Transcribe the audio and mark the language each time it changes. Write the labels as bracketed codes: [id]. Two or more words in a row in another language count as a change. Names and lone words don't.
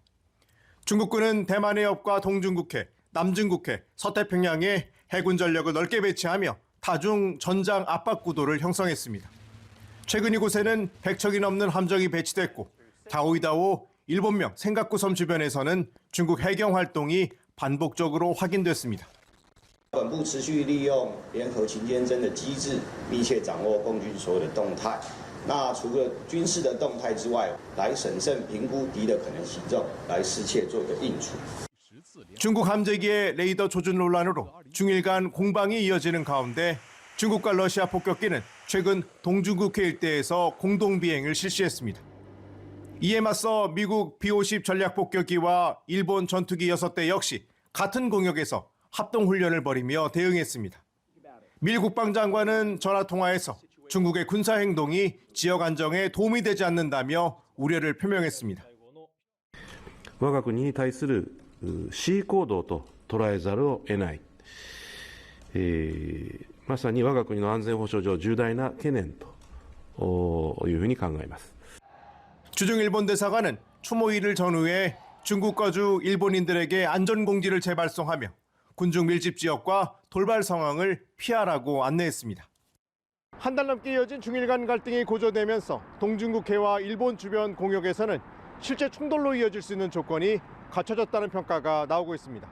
[ko] 중국군은 대만 해협과 동중국해, 남중국해, 서태평양에 해군 전력을 넓게 배치하며 다중 전장 압박 구도를 형성했습니다. 최근 이곳에는 100척이 넘는 함정이 배치됐고 다오이다오 일본명 센가쿠 섬 주변에서는 중국 해경 활동이 반복적으로 확인됐습니다. [zh] 本部持续利用联合勤监侦的机制，密切掌握共军所有的动态。那除了军事的动态之外，来审慎评估敌的可能行动，来适切做个应处。 [ko] 중국 함재기의 레이더 조준 논란으로 중일 간 공방이 이어지는 가운데 중국과 러시아 폭격기는 최근 동중국해 일대에서 공동 비행을 실시했습니다. 이에 맞서 미국 B-50 전략 폭격기와 일본 전투기 6대 역시 같은 공역에서 합동훈련을 벌이며 대응했습니다. 밀 국방장관은 전화통화에서 중국의 군사행동이 지역 안정에 도움이 되지 않는다며 우려를 표명했습니다. [ja] 我が国に対する C 行動と捉えざるを得ない、まさに我が国の安全保障上重大な懸念というふうに考えます。 [ko] 주중 일본 대사관은 추모일을 전후해 중국 거주 일본인들에게 안전공지를 재발송하며 군중 밀집 지역과 돌발 상황을 피하라고 안내했습니다. 한 달 넘게 이어진 중일 간 갈등이 고조되면서 동중국해와 일본 주변 공역에서는 실제 충돌로 이어질 수 있는 조건이 갖춰졌다는 평가가 나오고 있습니다.